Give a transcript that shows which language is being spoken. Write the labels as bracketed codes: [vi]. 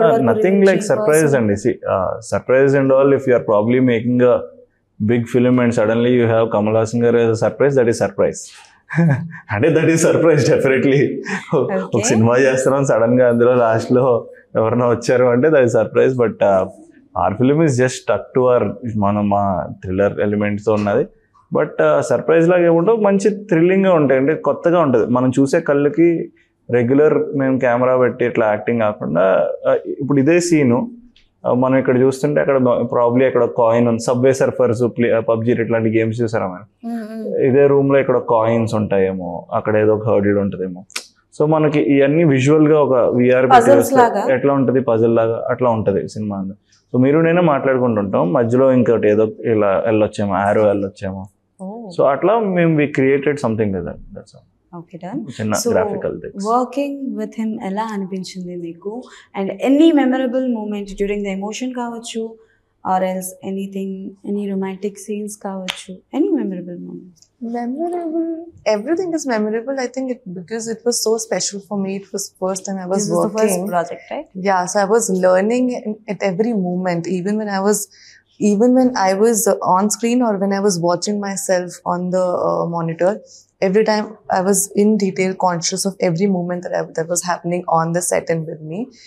[en] Nothing like surprise అండి. Surprise and all, if you are probably making a big film and suddenly you have Kamal Haasan గారు as a surprise, that is surprise. [te] అంటే [en] That is surprise definitely. [te] ఒక cinema చేస్తున్నాం, sudden గా అందులో last లో ఎవరైనా వచ్చారు అంటే [en] That is surprise. But our film is just stuck to our [te] మా థ్రిల్లర్ ఎలిమెంట్స్తో ఉన్నది. బట్ సర్ప్రైజ్ లాగా ఏముంటావు, మంచి థ్రిల్లింగ్గా ఉంటాయి, అంటే కొత్తగా ఉంటుంది. మనం చూసే కళ్ళకి రెగ్యులర్ మేము కెమెరా పెట్టి ఇట్లా యాక్టింగ్ కాకుండా, ఇప్పుడు ఇదే సీను మనం ఇక్కడ చూస్తుంటే అక్కడ ప్రాబ్లీ అక్కడ కాయిన్ ఉంది, సబ్వే సర్ఫర్స్, పబ్జీ ఇట్లాంటి గేమ్స్ చూసారా మనం, ఇదే రూమ్లో ఇక్కడ కాయిన్స్ ఉంటాయేమో, అక్కడ ఏదో ఒక హర్డిల్ ఉంటుందేమో. సో మనకి ఇవన్నీ విజువల్గా ఒక విఆర్ ఎట్లా ఉంటుంది, పజిల్ లాగా అట్లా ఉంటుంది సినిమా. సో మీరు నేను మాట్లాడుకుంటుంటాం, మధ్యలో ఇంకోటి ఏదో ఇలా వెళ్ళొచ్చేమో, ఆరో వెళ్ళొచ్చేమో. సో అట్లా మేము [en] We created something like that. That's all. Okay, done. చిన్న graphical things. Working with him [te] ఎలా అనిపించింది మీకు? [en] And any memorable moment during the emotion కావచ్చు, or else anything, any romantic scenes కావచ్చు, any memorable moment? Memorable, everything is memorable. I think because it was so special for me. It was first time I was This working. was the first project, right? Yeah, so I was learning at every moment, even when I was on screen or when I was watching myself on the monitor. Every time I was in detail conscious of every moment that was happening on the set and with me.